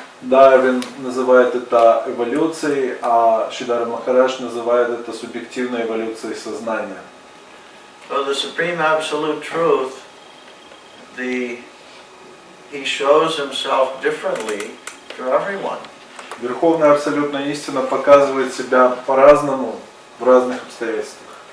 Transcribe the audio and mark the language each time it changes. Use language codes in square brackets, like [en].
[ru] Дарвин называет это эволюцией, а Шрила Махарадж называет это субъективной эволюцией сознания. [en] So the supreme absolute truth, he shows himself differently to everyone. [ru] Верховная абсолютная истина показывает себя по-разному в разных обстоятельствах.